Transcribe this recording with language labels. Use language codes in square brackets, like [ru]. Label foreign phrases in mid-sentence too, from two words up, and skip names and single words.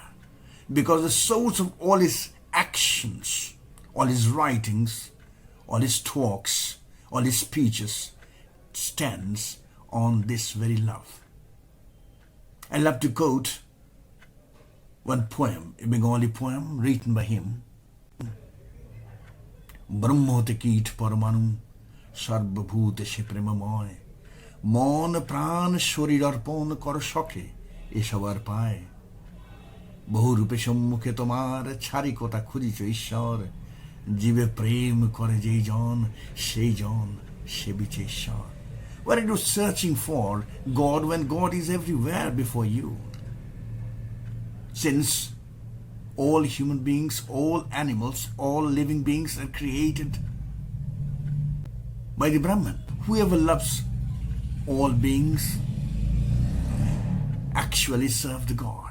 [en] Because the source of all his actions, all his writings, all his talks, all his speeches stands on this very love. I love to quote one poem, a Bengali poem written by him. [bn] ব্রহ্মহতে কীট পরমাণু সর্বভূতে সে প্রেমময় মন প্রাণ শরীর অর্পণ কর সখে এসবার পায় বহুরূপে সম্মুখে তোমার ছাড়ি কথা খুঁজিছ ঈশ্বর জীবে প্রেম করে যেই জন সেই জন সেবিছে ঈশ্বর. [en] What are you searching for God when God is everywhere before you? Since all human beings, all animals, all living beings are created by the Brahman. Whoever loves all beings actually serve the God.